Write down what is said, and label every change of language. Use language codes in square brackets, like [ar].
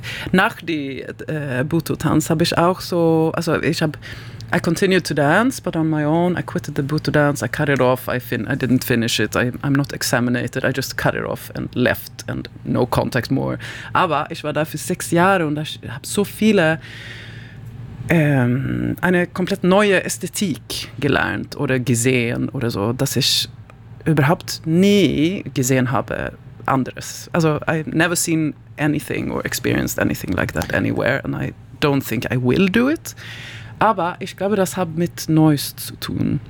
[de] Nach die Butoh Tanz habe ich auch so, also ich habe, [en] I continued to dance, but on my own, I quitted the Butoh Dance, I cut it off, I didn't finish it, I'm not examined, I just cut it off and left and no contact more. [de] Aber ich war da für 6 Jahre und ich habe so viele, eine komplett neue Ästhetik gelernt oder gesehen oder so, dass ich überhaupt nie gesehen habe anderes. [en] Also I've never seen anything or experienced anything like that anywhere and I don't think I will do it. [de] Aber ich glaube, das hat mit Noise zu tun.